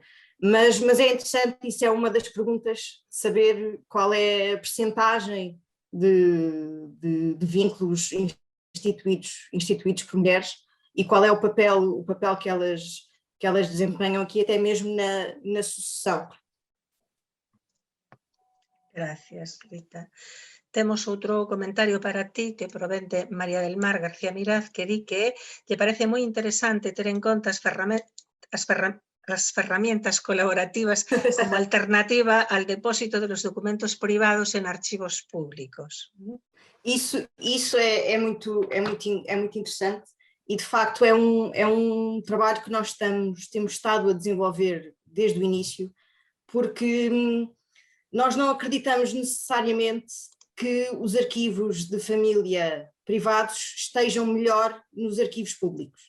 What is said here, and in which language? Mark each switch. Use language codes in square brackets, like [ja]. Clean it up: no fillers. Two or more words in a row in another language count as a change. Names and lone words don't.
[pt] Mas é interessante, isso é uma das perguntas, saber qual é a percentagem de vínculos instituídos por mulheres e qual é o papel que elas desempenham aqui, até mesmo na sucessão. [es] Gracias, Rita. [gl] Temos outro comentario para ti que provén de María del Mar García Miraz, que di que lle parece moi interesante ter en conta as ferramentas colaborativas como alternativa [es] al depósito de los documentos privados en archivos públicos. [pt] Isso é muito interessante, e de facto é um trabalho que nós temos estado a desenvolver desde o início, porque nós não acreditamos necessariamente que os arquivos de família privados estejam melhor nos arquivos públicos.